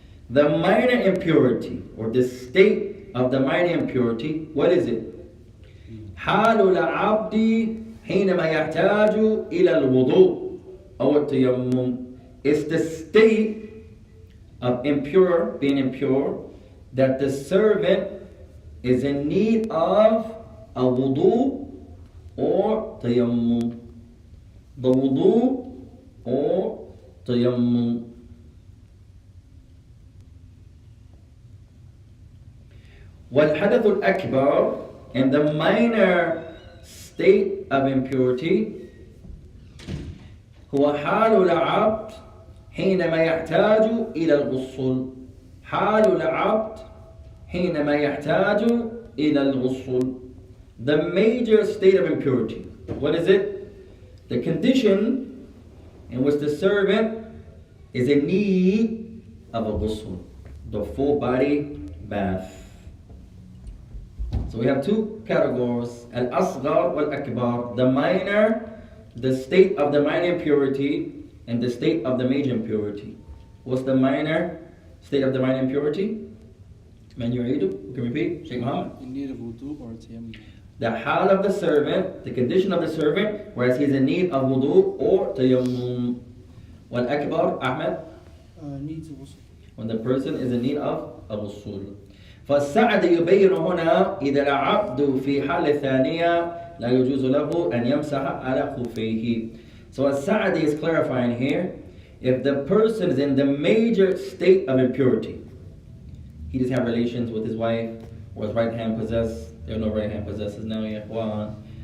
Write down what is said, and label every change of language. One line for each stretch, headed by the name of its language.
English: The minor impurity or the state of the minor impurity, what is it?
Arabic: حال العبد حينما يحتاج إلى الوضوء أو التيمم.
English: It's the state of being impure, that the servant is in need of a wudu or tayammum. The wudu or tayammum.
Arabic: والحدث الأكبر,
English: and the minor state of impurity,
Arabic: هو حال العبد حينما يحتاج إلى الغسل. حال العبد حينما يحتاج إلى الغسل.
English: The major state of impurity. What is it? The condition in which the servant is in need of a ghusl, the full body bath. So we have two categories, al-asghar wal-akbar, the minor, the state of the minor impurity, and the state of the major impurity. What's the minor state of the minor impurity?
Arabic: Man yuridu,
English: you can repeat, Sheikh Muhammad. In need of wudu or tayammum. The hal of the servant, the condition of the servant, whereas he's in need of wudu or tayammum.
Arabic: Wal-akbar, Ahmed?
English: Needs ghusl. When the person is in need of a ghusl.
Arabic: فالسعد يبين هنا إذا العبد في حال الثانية لا يجوز له أن يمسح على خفيه.
English: So Al-Sa'di is clarifying here, if the person is in the major state of impurity, he doesn't have relations with his wife, or his right hand possessed, there are no right hand possessors now, ya ikhwan.